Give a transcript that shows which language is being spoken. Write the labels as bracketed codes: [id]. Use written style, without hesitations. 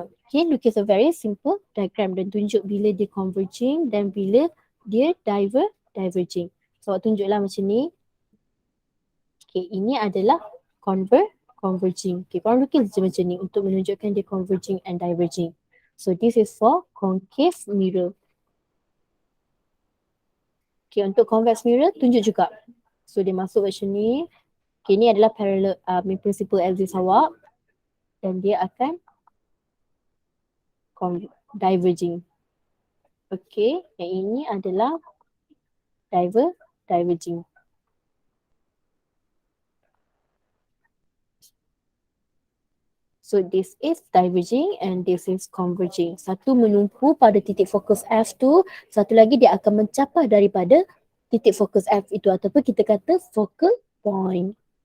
[ms] Okay, lukis [en] a very simple diagram [ms] dan tunjuk bila dia converging dan bila dia diverging. So awak tunjuklah macam ni. Okay, ini adalah converging. Okay, korang lukis je macam ni untuk menunjukkan dia converging and diverging. [en] So this is for concave mirror. [ms] Okay, untuk convex mirror tunjuk juga. So dia masuk macam ni. Okay, ni adalah parallel principal axis awak dan dia akan diverging. Okay, yang ini adalah diverging. [en] So this is diverging and this is converging. [ms] Satu menumpu pada titik fokus F tu, satu lagi dia akan mencapah daripada titik fokus F itu ataupun kita kata focal point.